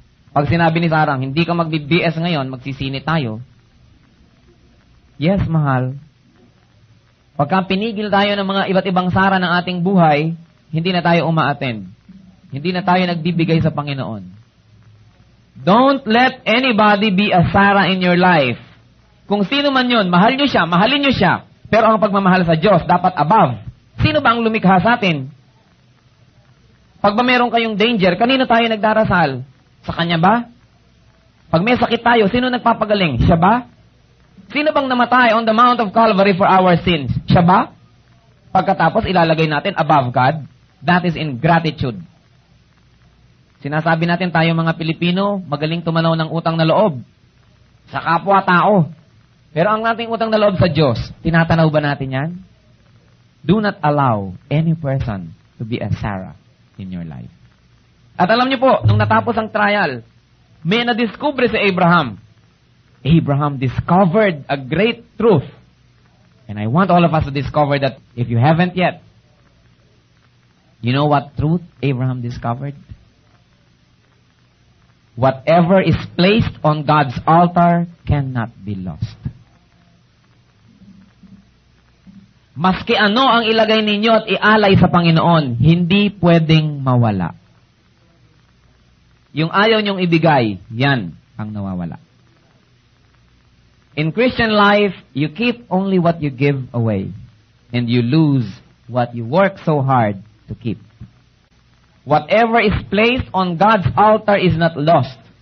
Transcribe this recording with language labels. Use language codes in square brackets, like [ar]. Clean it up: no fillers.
[tl] Pag sinabi ni Sarah, hindi ka magbi-BS ngayon, magsisini tayo. Yes, mahal. Pagka pinigil tayo ng mga iba't ibang Sarah ng ating buhay, hindi na tayo uma-attend. Hindi na tayo nagbibigay sa Panginoon. [en] Don't let anybody be a Sarah in your life. [tl] Kung sino man yun, mahal nyo siya, mahalin nyo siya. Pero ang pagmamahal sa Diyos, dapat above. Sino ba ang lumikha sa atin? Pag ba meron kayong danger, kanino tayo nagdarasal? Sa Kanya ba? Pag may sakit tayo, sino nagpapagaling? Siya ba? Sino bang namatay [en] on the Mount of Calvary for our sins? [tl] Siya ba? Pagkatapos, ilalagay natin [en] above God. That is ingratitude. [tl] Sinasabi natin tayo mga Pilipino, magaling tumanaw ng utang na loob. sa kapwa-tao. Pero ang ating utang na loob sa Diyos, tinatanaw ba natin yan? [en] Do not allow any person to be a Sarah in your life. [tl] At alam niyo po, nung natapos ang trial, may nadiscover si Abraham. [en] Abraham discovered a great truth. And I want all of us to discover that if you haven't yet. You know what truth Abraham discovered? Whatever is placed on God's altar cannot be lost. [tl] Maski ano ang ilagay ninyo at ialay sa Panginoon, hindi pwedeng mawala. Yung ayaw niyong ibigay, yan ang nawawala. [en] In Christian life, you keep only what you give away, and you lose what you work so hard to keep. Whatever is placed on God's altar is not lost.